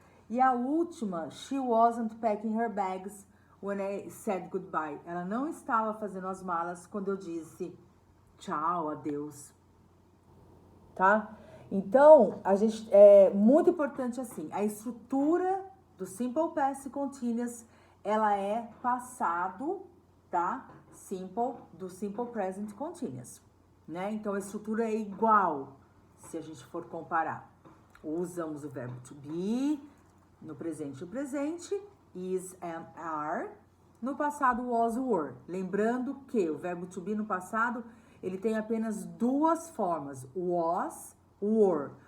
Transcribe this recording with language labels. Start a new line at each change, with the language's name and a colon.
Portuguese: E a última,
English: she wasn't packing her bags when I said goodbye.
Portuguese: Ela não estava fazendo as malas quando eu disse tchau, adeus. Tá? Então, é muito importante assim, a estrutura do simple past continuous, ela é passado, tá? Do simple present continuous, né? Então, a estrutura é igual, se a gente for comparar. Usamos o verbo to be, no presente, o presente, is, am, are. No passado, was, were. Lembrando que o verbo to be no passado, ele tem apenas duas formas, was, were.